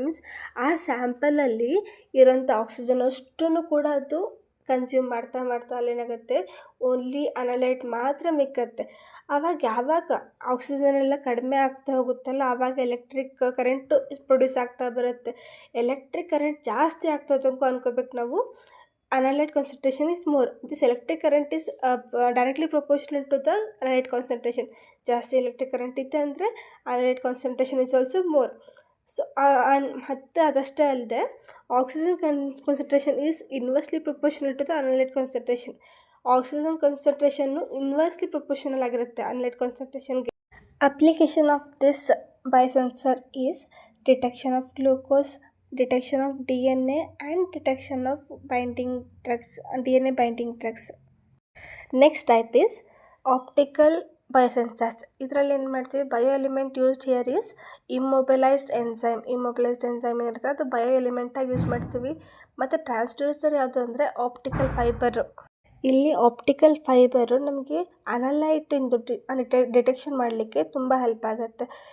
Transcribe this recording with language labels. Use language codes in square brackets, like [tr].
[kn] Means ಆ ಸ್ಯಾಂಪಲಲ್ಲಿ ಇರೋಂಥ oxygen ಅಷ್ಟೂ ಕೂಡ ಅದು ಕನ್ಸ್ಯೂಮ್ ಮಾಡ್ತಾ ಅಲ್ಲೇನಾಗುತ್ತೆ, ಓನ್ಲಿ ಅನಲೈಟ್ ಮಾತ್ರ ಮಿಕ್ಕತ್ತೆ. ಆವಾಗ ಯಾವಾಗ ಆಕ್ಸಿಜನ್ ಎಲ್ಲ ಕಡಿಮೆ ಆಗ್ತಾ ಹೋಗುತ್ತಲ್ಲ, ಆವಾಗ ಎಲೆಕ್ಟ್ರಿಕ್ ಕರೆಂಟು ಪ್ರೊಡ್ಯೂಸ್ ಆಗ್ತಾ ಬರುತ್ತೆ. ಎಲೆಕ್ಟ್ರಿಕ್ ಕರೆಂಟ್ ಜಾಸ್ತಿ ಆಗ್ತಾ ತನಕ ಅನ್ಕೋಬೇಕು ನಾವು, [en] analyte concentration is more. This electric current is directly proportional to the analyte concentration. [kn] ಜಾಸ್ತಿ ಎಲೆಕ್ಟ್ರಿಕ್ ಕರೆಂಟ್ ಇತ್ತು ಅಂದರೆ [en] Analyte concentration is also more. So [kn] ಮತ್ತು ಅದಷ್ಟೇ ಅಲ್ಲದೆ [en] Oxygen concentration is inversely proportional to the analyte concentration. [kn] Oxygen concentration inversely proportional ಆಗಿರುತ್ತೆ ಅನಲೈಟ್ ಕಾನ್ಸಂಟ್ರೇಷನ್ಗೆ. [en] Application of this biosensor is detection of glucose, detection of DNA and detection of binding drugs, DNA binding drugs. Next type is optical biosensors. [kn] ಇದರಲ್ಲಿ ಏನು ಮಾಡ್ತೀವಿ? [en] Bio element used here is immobilised enzyme. [kn] ಇಮ್ಮೊಬಿಲೈಸ್ಡ್ enzyme ಏನಿರುತ್ತೆ ಅದು bio ಎಲಿಮೆಂಟಾಗಿ use ಮಾಡ್ತೀವಿ. ಮತ್ತು transducer ಯಾವುದು ಅಂದರೆ optical fibre. ಇಲ್ಲಿ ಆಪ್ಟಿಕಲ್ ಫೈಬರು ನಮಗೆ ಅನಲೈಟಿಂದು ಡಿಟೆಕ್ಷನ್ ಮಾಡಲಿಕ್ಕೆ ತುಂಬ ಹೆಲ್ಪ್ ಆಗುತ್ತೆ.